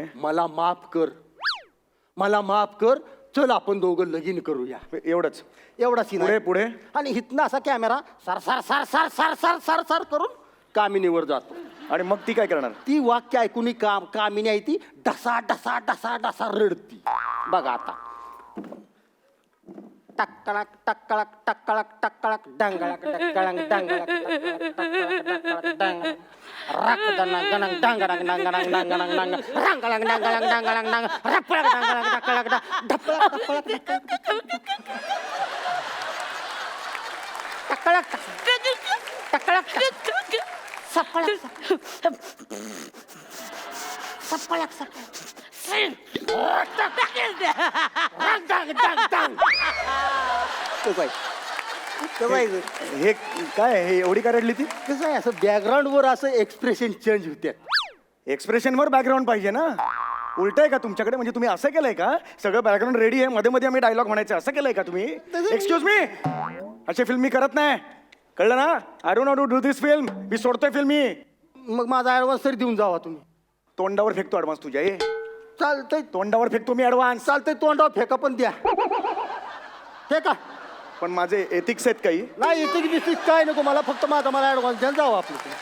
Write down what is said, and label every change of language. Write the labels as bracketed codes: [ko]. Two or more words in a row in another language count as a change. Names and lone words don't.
[mr] मला माफ कर चल आपण दोघं लगीन करूया एवढंच एवढा सीन पुढे पुढे आणि हिथनं असा कॅमेरा सर सर सर सर सर सर सर सर करून कामिनीवर जातो आणि मग ती काय करणार ती वाक्य ऐकून कामिनी आहे ती डसा डसा डसा डसा रडती बघा आता टक्कळक टक्कळक टक्कळक टक्कळक डंगळक डक्कळक डंगळक डंग रक गणंग डंगडंग डंगडंग डंगडंग डंग रंगळंग डंगळंग डंगडंग डंग रपळक डंगळंग डक्कळक ढपळक ढपळक टक्कळक टक्कळक सपळक सपळक हे काय हे एवढी काय रडली ती कसं आहे असं बॅकग्राऊंड वर असं [en] expression change [mr] होत्यात एक्सप्रेशनवर बॅकग्राऊंड पाहिजे ना उलट आहे का तुमच्याकडे म्हणजे तुम्ही असं केलंय का सगळं [en] background ready [mr] आहे मध्ये मध्ये आम्ही डायलॉग म्हणायचं असं केलंय का तुम्ही [en] excuse me [mr] अशी फिल्म मी करत नाही कळलं ना [en] I don't not do this film [mr] मी सोडतोय फिल्म मी मग माझा ऍडव्हान्स तरी देऊन जावा तुम्ही तोंडावर फेकतो ऍडव्हान्स तुझ्या ये चालतंय तोंडावर फेकतो मी ऍडव्हान्स चालतंय तोंडावर फेका पण द्या फेका पण माझे एथिक्स आहेत काही नाही इथे बिस्टिक काय नको मला फक्त मला ऍडव्हान्स द्या जावं आपलं